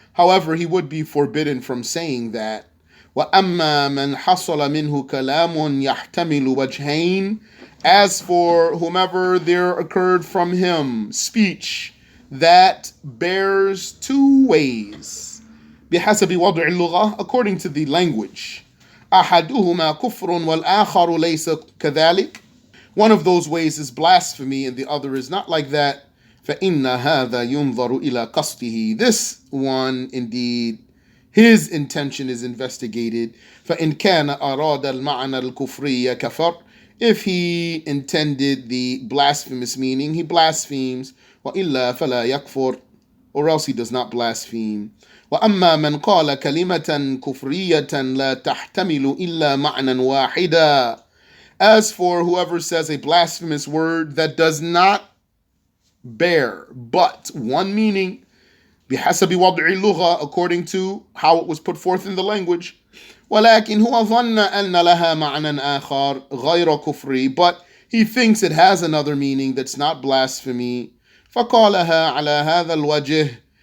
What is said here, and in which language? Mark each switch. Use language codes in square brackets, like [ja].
[en] However, he would be forbidden from saying that. [ar] وأما من حصل منه كلام يحتمل وجهين. [en] As for whomever there occurred from him speech that bears two ways, [ar] بحسب وضع اللغة, [en] according to the language. [ar] أحدهما كفر والآخر ليس كذلك. [en] One of those ways is blasphemy and the other is not like that. [ar] فإن هذا ينظر إلى قصده. [en] This one, indeed, his intention is investigated. [ar] فإن كان أراد المعنى الكفري كفر. [en] If he intended the blasphemous meaning, he blasphemes. [ar] وإلا فلا يكفر. [en] Or else he does not blaspheme. [ar] وأما من قال كلمة كفرية لا تحتمل إلا معنى واحدا. [en] As for whoever says a blasphemous word that does not bear but one meaning, [ar] بحسب وضع اللغة, [en] according to how it was put forth in the language, [ar] ولكن هو ظن أن لها معنى آخر غير كفري, [en] but he thinks it has another meaning that's not blasphemy, [ar] فقالها على هذا الوجه.